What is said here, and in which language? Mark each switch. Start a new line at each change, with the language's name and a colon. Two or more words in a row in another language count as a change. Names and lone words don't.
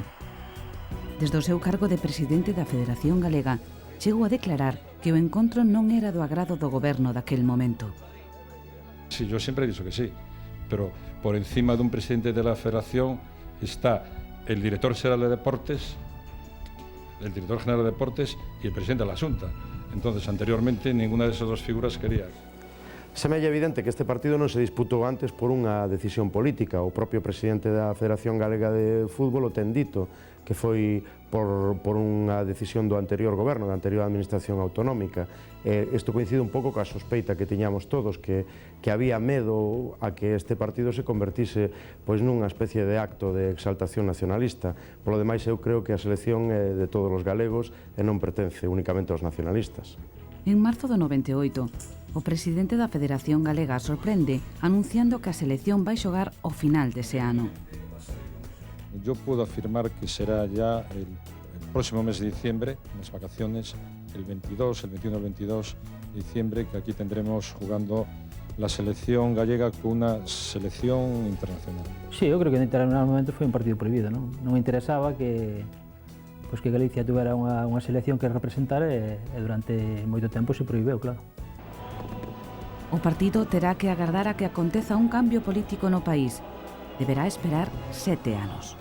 Galician: Desde o seu cargo de presidente da Federación Galega, chegou a declarar que o encontro non era do agrado do goberno daquel momento.
Spanish: Sí, yo siempre he dicho que sí, pero por encima dun presidente de la Federación está el director general de Deportes, el director general de Deportes y el presidente de la Xunta. Entonces, anteriormente, ninguna de esas dos figuras quería.
Galician: Semella evidente que este partido non se disputou antes por unha decisión política. O propio presidente da Federación Galega de Fútbol o ten dito que foi por unha decisión do anterior goberno, da anterior administración autonómica. Isto coincide un pouco coa sospeita que tiñamos todos, que había medo a que este partido se convertise pois nunha especie de acto de exaltación nacionalista. Polo demais, eu creo que a selección é de todos os galegos e non pertence únicamente aos nacionalistas. En marzo do 98, o presidente da Federación Galega sorprende anunciando que a selección vai xogar ao final dese ano.
Spanish: Yo puedo afirmar que será ya el próximo mes de diciembre, en las vacaciones, el 22, el 21 el 22 de diciembre, que aquí tendremos jugando la selección gallega con una selección internacional.
Galician: Sí, eu creo que en determinado momento foi un partido prohibido, non me interesaba que Galicia tuvera unha selección que representar e durante moito tempo se prohibeu, claro. O partido terá que agardar a que aconteza un cambio político no país. Deberá esperar 7 anos.